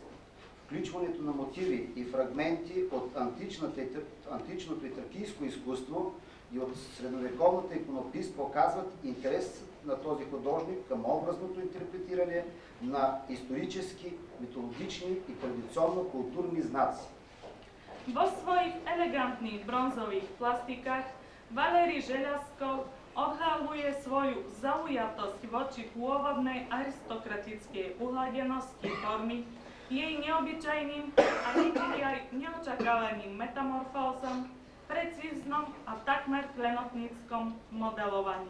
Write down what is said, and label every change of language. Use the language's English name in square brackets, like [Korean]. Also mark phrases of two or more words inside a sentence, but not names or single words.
[Bulgarian] Включването на мотиви и фрагменти от античното и тракийско изкуство и от средновековната иконопис показват интерес на този художник към образното интерпретиране на исторически, митологични и традиционно-културни знаци. [Slovak] Vo svojich elegantných bronzových plastikách Valéry Žeľazkov odhaluje svoju zaujatosť voči pôvodnej aristokratickej uhladenosti formy, jej neobyčajným a niekedy aj neočakávaným metamorfózom, precíznom a takmer klenotníckom modelovaní.